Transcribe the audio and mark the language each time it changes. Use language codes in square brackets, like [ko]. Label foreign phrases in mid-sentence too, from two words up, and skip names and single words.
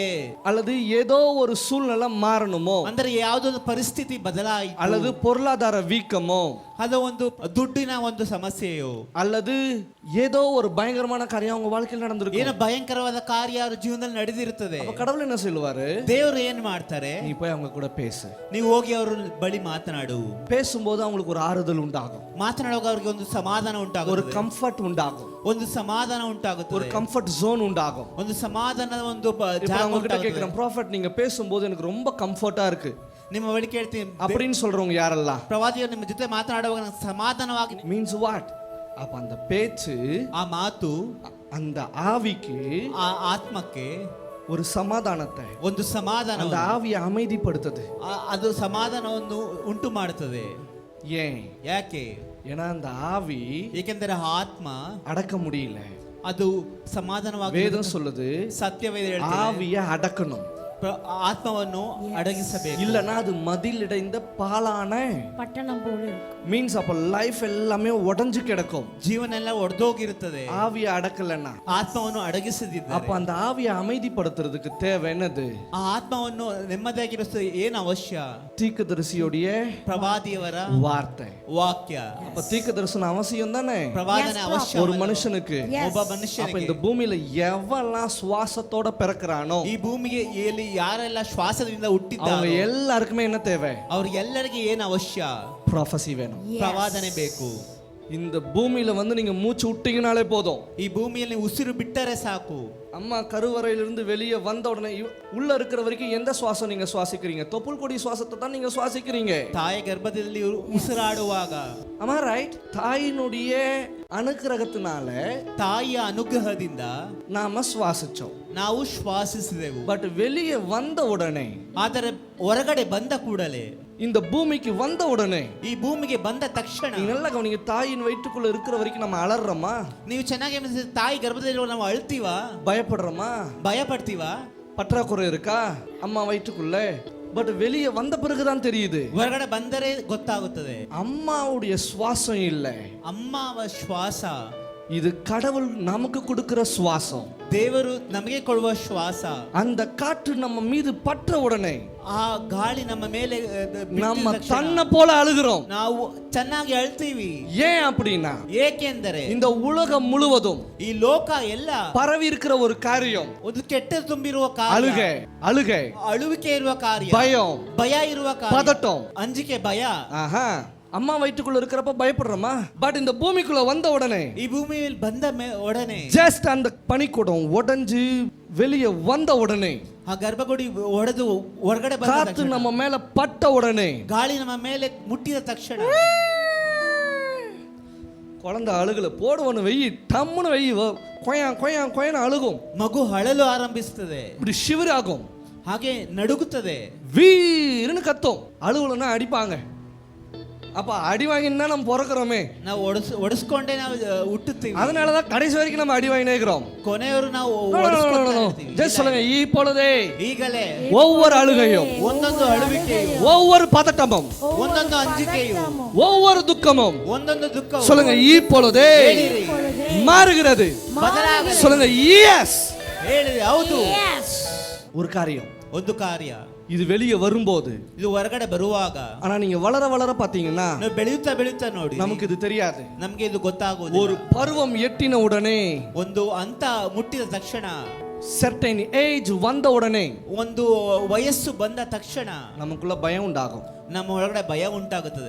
[ta] அல்லது ஏதோ ஒரு சூழ்நிலை மாறணுமோ, [kn] ಅಂದರೆ ಯಾವುದೋ ಒಂದು ಪರಿಸ್ಥಿತಿ ಬದಲಾಯಿತು, [ta] அல்லது பொருளாதார வீக்கமோ, [kn] ಅದು ಒಂದು ದುಡ್ಡಿನ ಒಂದು ಸಮಸ್ಯೆಯೋ, [ta] அல்லது ஏதோ ஒரு பயங்கரமான காரியம் அவங்க வாழ்க்கையில் நடந்திருக்கும். [kn] ಏನೋ ಭಯಂಕರವಾದ ಕಾರ್ಯ ಅವ್ರ ಜೀವನದಲ್ಲಿ ನಡೆದಿರುತ್ತದೆ. [ta] அப்ப கடவுள் என்ன சொல்லுவாரு? [kn] ದೇವರು ಏನ್ ಮಾಡ್ತಾರೆ? [ta] நீ போய் அவங்க கூட பேசு. [kn] ನೀವು ಹೋಗಿ ಅವ್ರ ಬಳಿ ಮಾತನಾಡು. [ta] பேசும்போது அவங்களுக்கு ஒரு ஆறுதல் உண்டாகும். [kn] ಮಾತನಾಡುವಾಗ ಅವ್ರಿಗೆ ಒಂದು ಸಮಾಧಾನ ಉಂಟಾಗುತ್ತೆ. [ta] ஒரு கம்ஃபர்ட் உண்டாகும். [kn] ಒಂದು ಸಮಾಧಾನ ಉಂಟಾಗುತ್ತೆ. [ta] ஒரு [en] comfort zone [ta] உண்டாகும். [kn] ಒಂದು ಸಮಾಧಾನದ ಒಂದು ಜಾಗ உண்டாಗುತ್ತೆ. [ta] கேக்குறேன் ப்ராஃபட், நீங்க பேசும்போது எனக்கு ரொம்ப கம்ஃபர்ட்டா இருக்கு. [kn] ನಿಮ್ಮ ಬಳಿ ಕೇಳ್ತೀನಿ [ta] அப்படின்னு சொல்றவங்க யாரெல்லாம்? [kn] ಪ್ರವಾದಿಯವರು ನಿಮ್ಮ ಜೊತೆ ಮಾತನಾಡುವಾಗ ನನಗೆ ಸಮಾಧಾನವಾಗಿ. [en] means what? [ta] அப்ப அந்த பேச்சு, [kn] ಆ ಮಾತು [ta] அந்த ஆவிக்கு, [kn] ಆ ಆತ್ಮಕ್ಕೆ [ta] ஒரு சமாதானத்தை, [kn] ಒಂದು ಸಮಾಧಾನ, [ta] அந்த ஆவியை அமைதிப்படுத்துது. [kn] ಅದು ಸಮಾಧಾನವನ್ನು ಉಂಟು ಮಾಡುತ್ತದೆ. [ta] ஏன்? [kn] ಯಾಕೆ? [ta] ஏன்னா அந்த ஆவி, [kn] ಏಕೆಂದರೆ ಆತ್ಮ [ta] அடக்க முடியல. [kn] ಅದು ಸಮಾಧಾನವಾಗಿ, [ta] வேதம் சொல்லுது [kn] ಸತ್ಯವೇದ ಹೇಳ್ತದೆ, [ta] ஆவியை அடக்கணும். [kn] ಆತ್ಮವನ್ನು ಅಡಗಿಸಬೇಕು. [ta] இல்லனா அது மதில் இடைந்த பாலான பட்டணம் போல மீன்ஸ் அப்ப லைஃப் எல்லாமே உடைஞ்சு கிடக்கும். [kn] ಜೀವನ ಎಲ್ಲ ಒಡೆದೋಗಿರುತ್ತದೆ. [ta] ஆவியை அடக்கலன்னா, [kn] ಆತ್ಮವನ್ನು ಅಡಗಿಸದಿದ್ದರೆ, [ta] அப்ப அந்த ஆவியை அமைதிப்படுத்துறதுக்கு தேவை என்னது? [kn] ಆ ಆತ್ಮವನ್ನು ನೆಮ್ಮದಿಯಾಗಿರಿಸಲು ಏನು ಅವಶ್ಯ? [ta] தீர்க்கதரிசியோடைய [kn] ಪ್ರವಾದಿಯವರ [ta] வார்த்தை, [kn] ವಾಕ್ಯ. [ta] அப்ப தீர்க்கதரிசன அவசியம் தானே [kn] ಪ್ರವಾದನೆ ಅವಶ್ಯ [ta] ஒரு மனுஷனுக்கு. [kn] ಒಬ್ಬ [ta] அப்ப [kn] ಮನುಷ್ಯನಿಗೆ. [ta] இந்த பூமியில எவெல்லாம் சுவாசத்தோட பிறக்கிறானோ [kn] ಈ ಭೂಮಿಗೆ ಯಾರೆಲ್ಲ ಶ್ವಾಸದಿಂದ [ta] அவங்க [kn] ಹುಟ್ಟಿದ್ದಾರೆ [ta] எல்லாருக்குமே என்ன தேவை? [kn] ಅವ್ರಿಗೆಲ್ಲರಿಗೆ ಏನು ಅವಶ್ಯ? [ta] ப்ராஃபசி வேணும். [kn] ಪ್ರವಾದನೆ ಬೇಕು. [ta] இந்த பூமியில வந்து நீங்க மூச்சு விட்டீங்கனாலே போதும். [kn] ಈ ಭೂಮಿಯಲ್ಲಿ ಉಸಿರು ಬಿಟ್ಟರೆ ಸಾಕು. [ta] அம்மா கருவறையிலிருந்து வெளியே வந்த உடனே உள்ள இருக்கிற வரைக்கும் எந்த சுவாசம் நீங்க சுவாசிக்கிறீங்க? தொப்புள் கொடி சுவாசத்தை தான் நீங்க சுவாசிக்கிறீங்க. [kn] ತಾಯಿ ಗರ್ಭದಲ್ಲಿ ಉಸಿರಾಡುವಾಗ, [ta] ஆமா ரைட்? தாயினுடைய ಅನುಗ್ರಹத்தினால, [kn] ತಾಯಿಯ ಅನುಗ್ರಹದಿಂದ [ta] நாம சுவாசிச்சோம். [kn] ನಾವು ಶ್ವಾಸಿಸಿದೆವು. [ta] பட் வெளியே வந்த உடனே, [kn] ಆದರೆ ಹೊರಗಡೆ ಬಂದ ಕೂಡಲೇ, [ta] இந்த பூமிக்கு வந்த உடனே, [kn] ಈ ಭೂಮಿಗೆ ಬಂದ ತಕ್ಷಣ, [ta] நீங்க நல்லா கவனிங்க, தாயின் வயிற்றுக்குள்ள இருக்கிற வரைக்கும் நம்ம அலறோமா? [kn] ನೀವು ಚೆನ್ನಾಗಿ ಗಮನಿಸಿದ್ರೆ ತಾಯಿ ಗರ್ಭದಲ್ಲಿ ನಾವು ಅಳ್ತೀವಾ? [ta] பயப்படுறோமா? [kn] ಭಯ ಪಡ್ತೀವಾ? [ta] பற்றாக்குறை இருக்கா அம்மா வயிற்றுக்குள்ள? பட் வெளியே வந்த பிறகுதான் தெரியுது. [kn] ಹೊರಗಡೆ ಬಂದರೆ ಗೊತ್ತಾಗುತ್ತದೆ [ta] அம்மாவுடைய சுவாசம் இல்லை, [kn] ಅಮ್ಮವ ಶ್ವಾಸ. [ta] இது கடவுள் நமக்கு கொடுக்கிற சுவாசம். [kn] ದೇವರು ನಮಗೆ ಕೊಡುವ ಶ್ವಾಸ. [ta] அந்த காற்று நம்ம மீது பற்ற உடனே [kn] ಆ ಗಾಳಿ ನಮ್ಮ ಮೇಲೆ [ta] நம்ம தன்னை போல அழுகிறோம். [kn] ನಾವು ಚೆನ್ನಾಗಿ ಅಳ್ತೀವಿ. [ta] ஏன் அப்படின்னா, [kn] ಏಕೆಂದರೆ [ta] இந்த உலகம் முழுவதும் [kn] ಈ ಲೋಕ ಎಲ್ಲ [ta] பரவி இருக்கிற ஒரு காரியம் [kn] ಒಂದು ಕೆಟ್ಟ ತುಂಬಿರುವ ಕಾರ್ಯ, [ta] அழுகை, அழுகை, [kn] ಅಳುವಿಕೆ ಇರುವ ಕಾರ್ಯ, [ta] பயம், [kn] ಭಯ ಇರುವ ಕಾರ್ಯ, [ta] பதட்டம், [kn] ಅಂಜಿಕೆ, ಭಯ. [ta] ஆஹா, அம்மா வயிற்றுக்குள்ள இருக்கிறப்ப பயப்படுறோமா? பட் இந்த பூமிக்குள்ள வந்த உடனே, [kn] ಈ ಭೂಮಿಯಲ್ಲಿ ಬಂದ ಒಡನೆ, [ta] ஜஸ்ட் அந்த பனிக்கூடம் உடைஞ்சு வெளியே வந்த உடனே, [kn] ಆ ಗರ್ಭಗುಡಿ ಒಡೆದು ಹೊರಗಡೆ ಬಂದ [ta] காத்து [kn] ತಕ್ಷಣ, [ta] நம்ம மேல பட்ட உடனே, [kn] ಗಾಳಿ ನಮ್ಮ ಮೇಲೆ ಮುಟ್ಟಿದ ತಕ್ಷಣ, [ta] குழந்தை அழுகல, போடுவனு வெயி, டம்முன்னு வெயி, கொயா கொயா கொயன்னு அழுகும், [kn] ಮಗು ಅಳಲು ಆರಂಭಿಸುತ್ತದೆ, [ta] இப்படி ஷிவர் ஆகும், [kn] ಹಾಗೆ ನಡುಗುತ್ತದೆ, [ta] வீருன்னு கத்தும். அழுகலன்னா அடிப்பாங்க. அப்ப அடி வாங்கினா நம்ம பிறக்கிறோமே, [kn] ನಾವು ಒಡಿಸ್ಕೊಂಡೇ ನಾವು ಹುಟ್ಟುತ್ತೀವಿ. [ta] அதனாலதான் கடைசி வரைக்கும் நம்ம அடி வாங்கினே இருக்கிறோம். [kn] ಕೊನೆಯವರು ನಾವು [ta] ஜஸ்ட் சொல்லுங்க, இப்பொழுதே [kn] ಈಗಲೇ [ta] ஒவ்வொரு அழுகையும், [kn] ಒಂದೊಂದು ಅಳುವಿಕೆಯು, [ta] ஒவ்வொரு பதட்டமும், [kn] ಒಂದೊಂದು ಅಂಜಿಕೆಯು, [ta] ஒவ்வொரு துக்கமும், [kn] ಒಂದೊಂದು ದುಃಖ [ta] சொல்லுங்க இப்பொழுதே மாறுகிறது. [kn] ಬದಲಾಗಲಿ. [ta] சொல்லுங்க எஸ். [kn] ಹೇಳಿದೆ ಹೌದು. [ta] ஒரு காரியம், [kn] ಒಂದು ಕಾರ್ಯ [ta] இது வெளியே வரும்போது, [kn] ಇದು ಹೊರಗಡೆ ಬರುವಾಗ, [ta] ஆனா நீங்க வளர வளர பாத்தீங்கன்னா [kn] ನಾವು ಬೆಳೆಯುತ್ತಾ ಬೆಳೆಯುತ್ತಾ ನೋಡಿ [ta] நமக்கு இது தெரியாது. [kn] ನಮ್ಗೆ ಇದು ಗೊತ್ತಾಗುವುದು. [ta] ஒரு பருவம் எட்டின உடனே, [kn] ಒಂದು ಹಂತ ಮುಟ್ಟಿದ ತಕ್ಷಣ, [en] certain age [ta] வந்த உடனே, [kn] ಒಂದು ವಯಸ್ಸು ಬಂದ ತಕ್ಷಣ [ta] நமக்குள்ள பயம் உண்டாகும். [kn] ನಮ್ಮ ಒಳಗಡೆ ಭಯ ಉಂಟಾಗುತ್ತದೆ.